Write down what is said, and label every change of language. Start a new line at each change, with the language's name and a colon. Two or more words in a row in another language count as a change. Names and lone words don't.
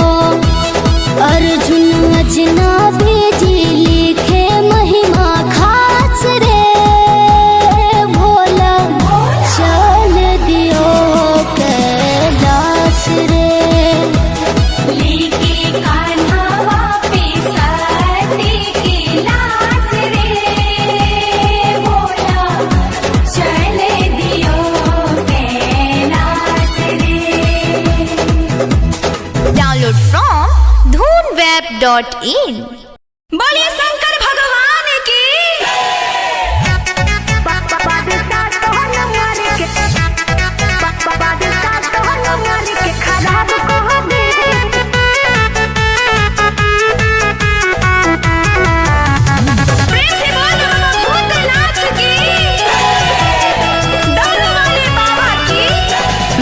Hindi: अर्जुन अजनबी जी लिखे महिमा खास रे भोला चल दियो कैलाश रे। लेके कान्हा पे सती की लाश रे भोला चल दियो कैलाश रे।
English: Download from dhoonweb.in.
Hindi: बोलिए शंकर भगवान की। प्रेम से बोलो भूतनाथ की, डोलो वाले बाबा की।